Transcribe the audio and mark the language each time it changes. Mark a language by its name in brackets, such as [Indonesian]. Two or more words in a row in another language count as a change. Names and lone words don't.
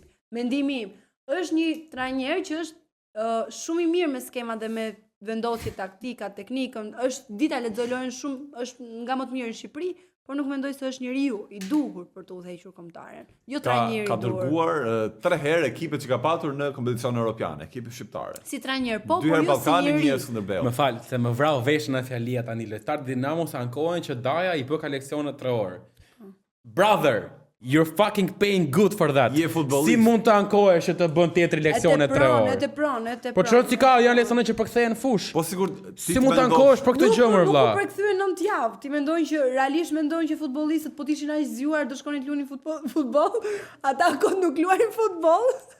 [Albanian] Mendimi im, është një trajner që është shumë i mirë me skemat dhe me vendosje taktika, teknikën, është dita lexoj lojën shumë, është nga më të mirë në Shqipëri, por nuk mendoj se është njeriu i duhur për të udhëhequr kombëtaren. Jo trajneri i duhur. Ka dërguar 3 herë ekipet që ka patur në kompeticione europiane, ekipe shqiptare. Si trajner, po, 2 por herë jo si Ballkani, 1 njeri. herë Skënderbeu. Më fal, se më vrau veshën e fjalia tani. Lojtarët Dinamos ankohen që Daja i bë ka leksione 3 orë. [English] Brother, you're fucking paying good for that. [Albanian] Je futbollist. Si mund të ankohesh që të bën tjetri leksione 3 orë? E te pron. Po çfarë si ka, janë leksione që përkthehen në fush. Po sigur Si mund të ankohesh për këtë gjë më vëlla? Nuk u përkthyen 9 javë. Ti mendojnë që realisht mendojnë që futbollistët po të ishin aq zgjuar do shkonin të luanin futboll, ata kot nuk luajnë futboll.